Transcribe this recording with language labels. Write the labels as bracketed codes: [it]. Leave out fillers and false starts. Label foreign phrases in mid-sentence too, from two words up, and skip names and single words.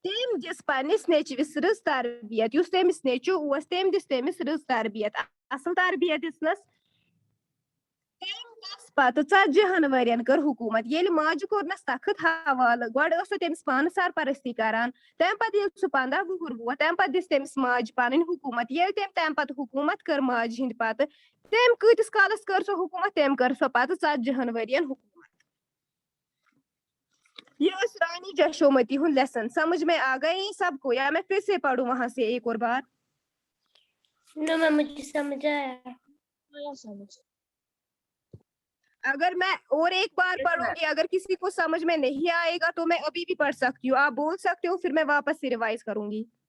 [ks] Tem दिस पन्निस नेचविस रज तरबियत युस तेमिस नेचु ओस तेम दिस तेमिस रज तरबियत असल तरबियत दिसनस पत 40 वरियन कर हुकूमत ये माज कोरनस तखत हवाल गोड तेमिस पान सरपरस्ती करान तम पत ये 15 वुहर वो तम पत दिस तेमिस माज पन हुकूमत ये तम पत हुकूमत कर माज हिंद पत तम कतिस कालस कर सो हुकूमत तम कर सो पत 40 वरियन हुकूमत। [hi] ये रानी जशोमती हूँ लेसन समझ में आ गई सबको या मैं फिर से पढ़ूं वहां से एक और बार। नो मैम मुझे समझ आया। अगर मैं और एक बार पढ़ूंगी अगर किसी को समझ में नहीं आएगा तो मैं अभी भी पढ़ सकती हूँ, आप बोल सकते हो फिर मैं वापस से रिवाइज करूंगी।